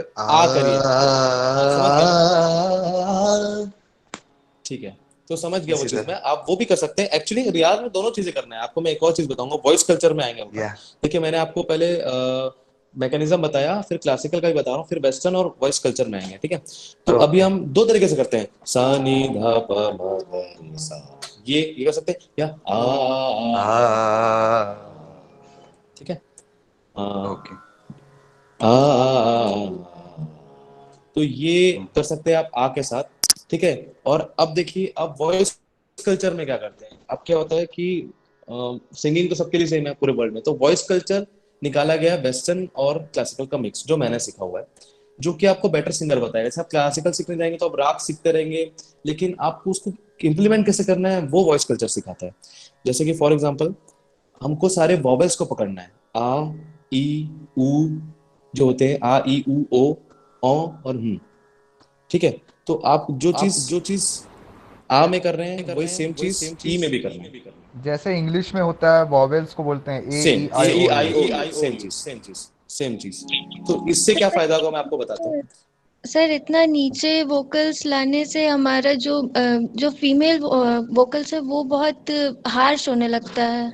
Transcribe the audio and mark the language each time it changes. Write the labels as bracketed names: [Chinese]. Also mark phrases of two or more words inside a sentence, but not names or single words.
[Hindi] आ करिए, समझ गया, ठीक है। तो समझ गया वो चीज में, आप वो भी कर सकते हैं। एक्चुअली रियाज में दोनों चीजें करना है आपको। मैं एक और चीज बताऊंगा, [English] voice culture [Hindi] में आएंगे हम। देखिए मैंने आपको पहले मैकेनिज्म बताया, फिर क्लासिकल का भी बता रहा हूँ, फिर वेस्टर्न और [English] voice culture [Hindi] में आएंगे, ठीक है। तो अभी हम 2 तरीके से करते हैं, सा नी ध प म ग रे सा। ये कर सकते हैं, या ठीक है, ओके, तो ये कर सकते हैं आप आ के साथ, ठीक है। और अब देखिए, अब [English] voice culture [Hindi] में क्या करते हैं, अब क्या होता है कि सिंगिंग तो सबके लिए सेम है पूरे वर्ल्ड में, तो [English] voice culture [Hindi] निकाला गया वेस्टर्न और क्लासिकल का मिक्स, जो मैंने सीखा हुआ है, जो कि आपको [English] better singer [Hindi] बताएगा। जैसे आप क्लासिकल सीखने जाएंगे तो आप राग सीखते रहेंगे, लेकिन आपको उसको इम्प्लीमेंट कैसे करना है वो [English] voice culture [Hindi] सिखाता है। जैसे कि [English] for example, [Hindi] हमको सारे वॉवेल्स को पकड़ना है, आ ई उ जो होते हैं, आ ई उ ओ और ठीक है। तो आप जो चीज आ में कर रहे हैं वही सेम चीज ई में भी करना है। जैसे इंग्लिश में होता है वॉवेल्स को बोलते हैं ए सेम ई आई ए ओ आई यू। ओ सेम चीज। तो इससे क्या फायदा होगा मैं आपको बताता हूँ। सर इतना नीचे वोकल्स लाने से हमारा जो [English] female vocals [Hindi] है वो बहुत हार्श होने लगता है।